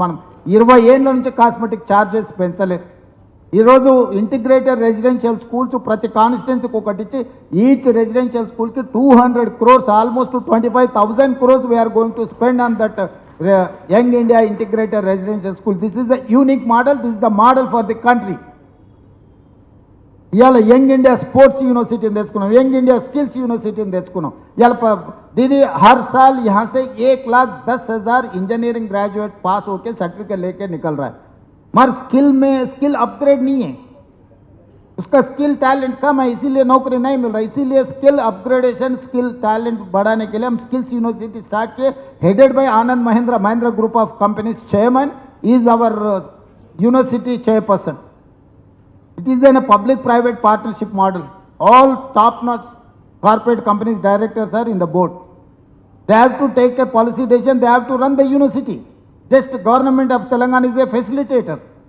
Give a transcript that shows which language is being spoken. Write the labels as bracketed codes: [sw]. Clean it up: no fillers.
[te] మనం 20 ఏళ్ళ నుంచి కాస్మెటిక్ ఛార్జెస్ పెంచలేదు. ఈరోజు ఇంటిగ్రేటెడ్ రెసిడెన్షియల్ స్కూల్స్ ప్రతి కాన్స్టిట్యున్సీకి ఒకటి ఇచ్చి ఈచ్ రెసిడెన్షియల్ స్కూల్కి 200 crores, almost 25,000 crores [en] We are going to spend on that young India integrated residential school. This is the unique model, this is the model for the country. [te] ఇవాళ young India sports యూనివర్సిటీని తెచ్చుకున్నాం, [en] Young India skills యూనివర్సిటీని తెచ్చుకున్నాం. [hi] ఇవాళ दीदी हर साल यहाँ से 1,10,000 इंजीनियरिंग ग्रेजुएट पास होके सर्टिफिकेट लेके निकल रहा है, मगर स्किल अपग्रेड नहीं है, उसका स्किल टैलेंट कम है, इसीलिए नौकरी नहीं मिल रहा. इसीलिए स्किल अपग्रेडेशन, स्किल टैलेंट बढ़ाने के लिए हम स्किल्स यूनिवर्सिटी स्टार्ट किए, [en] Headed by Anand Mahindra group of companies. Chairman is our university chairperson. It is in a public-private partnership model. All top-notch corporate companies directors are in the board. They have to take a policy decision. They have to run the university. Just government of Telangana is a facilitator.